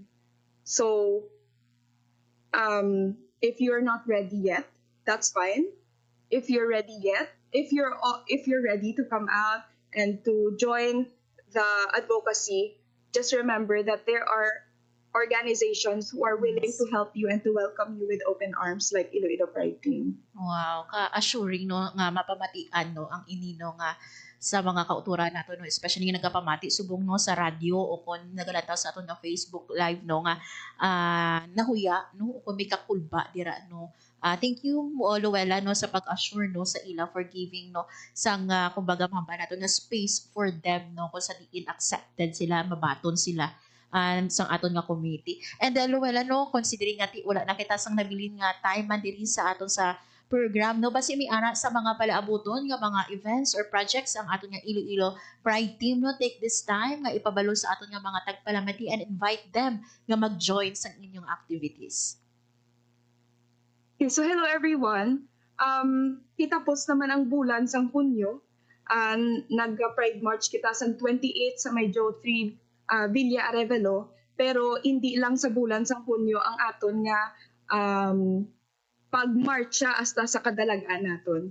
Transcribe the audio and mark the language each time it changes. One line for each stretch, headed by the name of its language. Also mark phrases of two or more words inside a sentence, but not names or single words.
English: So, if you're not ready yet, that's fine. If you're ready if you're ready to come out and to join the advocacy, just remember that there are organizations who are willing to help you and to welcome you with open arms like Iloilo Pride Team.
Hiligaynon: Wow, ka-assuring no nga mapamatian no ang inino nga sa mga kauturan nato no, especially nga nagapamati subong no sa radyo o kon nagalataw sa aton nga Facebook live no nga nahuya no o kung may kakulba dira no.
English: Thank you
Hiligaynon: Luella no sa pag-assure no sa ila
English: for giving
Hiligaynon: no sang kumbaga mahamba nato nga
English: space for them
Hiligaynon: no kung sa diin accepted sila, mabaton sila sang aton nga community. And Luella no, considering nga wala na kita sang nabilin nga time man diri sa aton sa program no, basi mi ana sa mga palaabuton nga mga events or projects ang aton nga Iloilo Pride Team no,
English: take this time
Hiligaynon: nga ipabalo sa aton nga mga tagpalamati and invite them nga mag-join sa inyong activities.
English: Okay, so hello everyone.
Hiligaynon: Kitapos naman ang bulan sang Hunyo. Nag-Pride March kita sa 28 sa may Joe 3 Villa Arevalo, pero hindi lang sa bulan sang Hunyo ang aton nga pagmarcha hasta sa kadalagan naton.